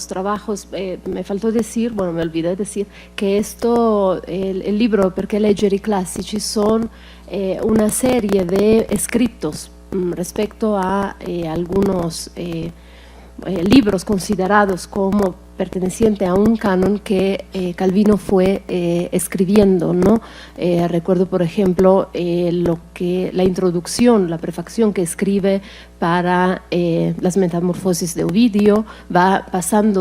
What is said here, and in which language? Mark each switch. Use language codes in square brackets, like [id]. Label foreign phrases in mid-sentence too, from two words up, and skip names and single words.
[es] trabajos, me faltó decir, bueno, me olvidé decir, que esto, el libro Perché leggere i classici son una serie de escritos respecto a algunos libros considerados como perteneciente a un canon que Calvino fue escribiendo, ¿no? Recuerdo, por ejemplo, la introducción, la prefacción que escribe para las Metamorfosis de Ovidio, va pasando